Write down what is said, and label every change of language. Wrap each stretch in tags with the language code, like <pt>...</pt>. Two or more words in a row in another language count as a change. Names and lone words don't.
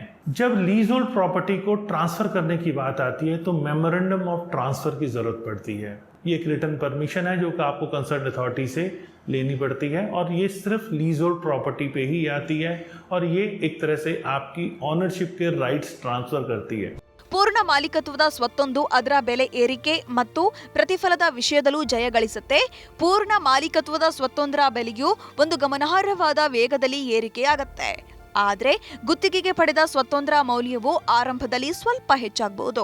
<hi>जब</hi> <en>lease hold property</en> <hi>को ट्रांसफ़र करने की बात आती है तो</hi> <en>memorandum of transfer</en> <hi>की ज़रूरत पड़ती है. ये एक</hi> <en>return permission</en> <hi>है जो कि आपको</hi> <en>concern authority</en> <hi>से लेनी पड़ती है और ये सिर्फ</hi> <en>lease hold property</en> <hi>पे ही आती है और ये एक तरह से आपकी ऑनरशिप के राइट्स ट्रांसफ़र करती है.</hi> <kn>ಪೂರ್ಣ ಮಾಲೀಕತ್ವದ ಸ್ವತ್ತೊಂದು ಅದರ ಬೆಲೆ ಏರಿಕೆ ಮತ್ತು ಪ್ರತಿಫಲದ ವಿಷಯದಲ್ಲೂ ಜಯಗಳಿಸುತ್ತೆ. ಪೂರ್ಣ ಮಾಲೀಕತ್ವದ ಸ್ವತ್ತೊಂದರ ಬೆಲೆಯು ಒಂದು ಗಮನಾರ್ಹವಾದ ವೇಗದಲ್ಲಿ ಏರಿಕೆಯಾಗತ್ತೆ. ಆದರೆ ಗುತ್ತಿಗೆಗೆ ಪಡೆದ ಸ್ವತ್ತೊಂದರ ಮೌಲ್ಯವು ಆರಂಭದಲ್ಲಿ ಸ್ವಲ್ಪ ಹೆಚ್ಚಾಗಬಹುದು.</kn>